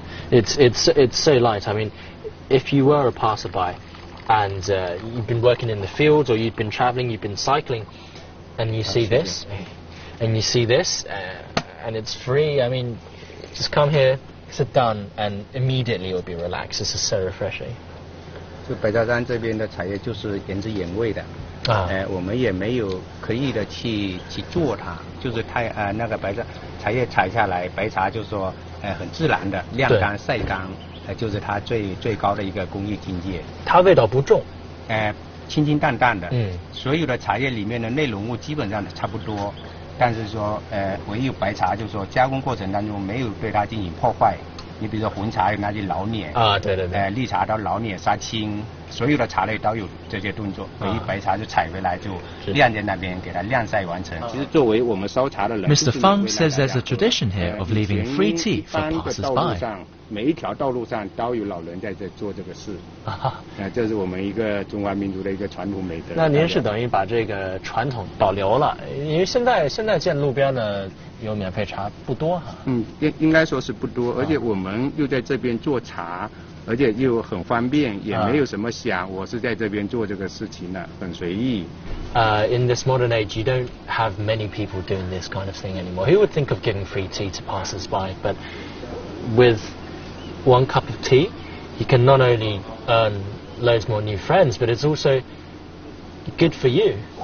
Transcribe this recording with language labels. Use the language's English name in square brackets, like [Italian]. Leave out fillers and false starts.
[English] It's so light. I mean, if you were a passerby and you've been working in the fields or you've been traveling, you've been cycling, and you see this, and it's free. I mean, just come here, sit down, and immediately you'll be relaxed. This is so refreshing. [Chinese] 就北大山这边的茶叶就是原汁原味的，我们也没有刻意的去做它，就是那个茶叶采下来，白茶就是说很自然的晾干晒干。就是它最高的一个工艺境界。它味道不重，清清淡淡的。所有的茶叶里面的内容物基本上差不多，但是说唯有白茶就是说加工过程当中没有对它进行破坏。你比如说红茶有拿去老碾啊，对，绿茶到老碾杀青，所有的茶类都有这些动作。唯一白茶就采回来就晾在那边给它晾晒完成。其实作为我们烧茶的人 [English] ，Mr. Feng says there's a tradition here of leaving free tea for passers-by. [Chinese] 每一条道路上都有老人在这做这个事，这是我们一个中华民族的一个传统美德。那您是等于把这个传统保留了，因为现在见路边的有免费茶不多哈。应该说是不多，而且我们又在这边做茶，而且又很方便，也没有什么想我是在这边做这个事情的，很随意。 [English] In this modern age, you don't have many people doing this kind of thing anymore. Who would think of giving free tea to passers-by? But with one cup of tea, you can not only earn loads more new friends, but it's also good for you.